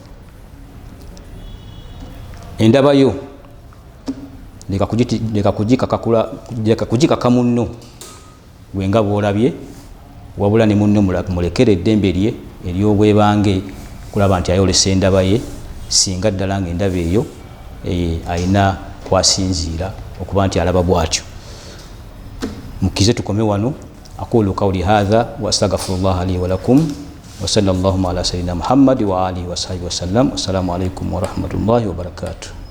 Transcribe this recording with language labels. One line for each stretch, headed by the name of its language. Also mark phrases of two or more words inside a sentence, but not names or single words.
Ganda: endaba yo leka kugikaka munno gwe nga bw'olabye wabula ne munno mulekere eddembe lye ery'obwebange kulaba nti ayolesa endaba ye singa ddala nga endaba eyo ayina kwasinziira okuba nti alaba bw'atyo mukize tukome wano
Arabic: أقول قولي هذا وأستغفر الله لي ولكم وصلى الله على سيدنا محمد وعلى آله وصحبه وسلم. السلام عليكم ورحمة الله وبركاته.